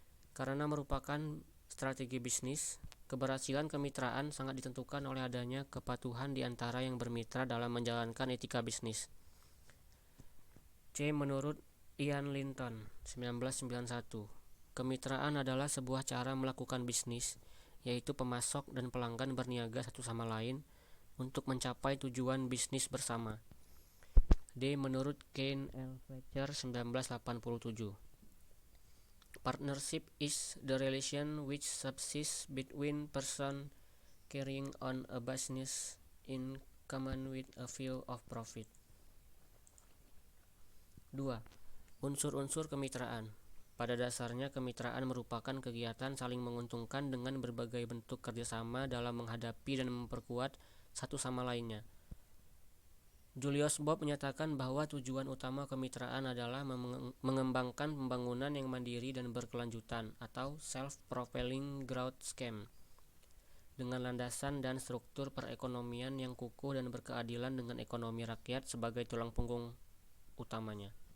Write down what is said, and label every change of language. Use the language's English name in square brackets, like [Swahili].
[Indonesian] Karena merupakan strategi bisnis, keberhasilan kemitraan sangat ditentukan oleh adanya kepatuhan di antara yang bermitra dalam menjalankan etika bisnis. C. Menurut Ian Linton 1991, kemitraan adalah sebuah cara melakukan bisnis, yaitu pemasok dan pelanggan berniaga satu sama lain untuk mencapai tujuan bisnis bersama. D. Menurut Ken L. [English] Fletcher 1987, partnership is the relation which subsists between persons carrying on a business in common with a view of profit. [Indonesian] 2. Unsur-unsur kemitraan. Pada dasarnya kemitraan merupakan kegiatan saling menguntungkan dengan berbagai bentuk kerjasama dalam menghadapi dan memperkuat satu sama lainnya. Julius Bob menyatakan bahwa tujuan utama kemitraan adalah mengembangkan pembangunan yang mandiri dan berkelanjutan atau [English] self-propelling growth scheme [Indonesian] dengan landasan dan struktur perekonomian yang kukuh dan berkeadilan dengan ekonomi rakyat sebagai tulang punggung utamanya.